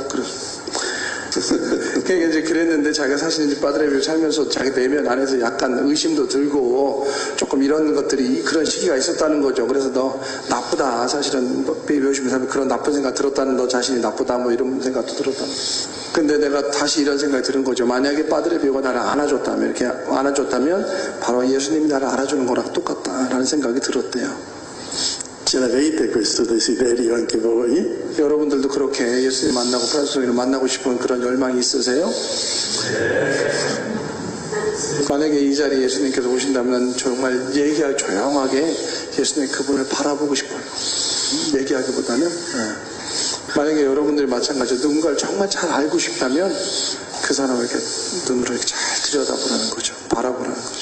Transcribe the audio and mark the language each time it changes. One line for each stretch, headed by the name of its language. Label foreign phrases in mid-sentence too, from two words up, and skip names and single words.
Korean: 그러니까 이제 그랬는데 자기가 사실 이제 파드레 비오 살면서 자기 내면 안에서 약간 의심도 들고 조금 이런 것들이 그런 시기가 있었다는 거죠. 그래서 너 나쁘다. 사실은 비오 신부 살면 그런 나쁜 생각 들었다는 너 자신이 나쁘다. 뭐 이런 생각도 들었다. 근데 내가 다시 이런 생각이 드는 거죠. 만약에 파드레 비오가 나를 안아줬다면, 이렇게 안아줬다면 바로 예수님이 나를 안아주는 거랑 똑같다라는 생각이 들었대요.
Italian: Ce l'avete questo desiderio anche voi?
Korean: 여러분들도 그렇게 예수님 만나고 프란치스코를 만나고 싶은 그런 열망이 있으세요? 만약에 이 자리에 예수님께서 오신다면 정말 조용하게 예수님 그분을 바라보고 싶어요. 얘기하기보다는. 만약에 여러분들이 마찬가지로 누군가를 정말 잘 알고 싶다면 그 사람을 이렇게 눈으로 이렇게 잘 들여다보라는 거죠.